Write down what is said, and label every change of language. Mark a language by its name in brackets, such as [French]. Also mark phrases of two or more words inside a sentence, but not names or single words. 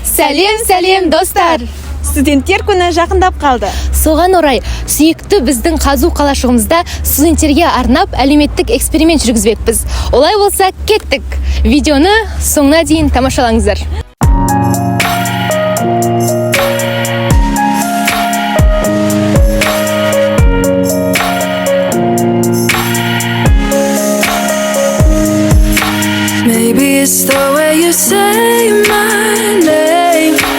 [Kazakh] Сәлем достар. Студенттер күні жақындап қалды. Соған орай, сүйікті біздің қазу қалашығымызда студенттерге арнап әлеуметтік эксперимент жүргізбекпіз. Олай болса, кеттік. Видеоны соңына дейін тамашалаңыздар. [English] Maybe it's the way you say my name.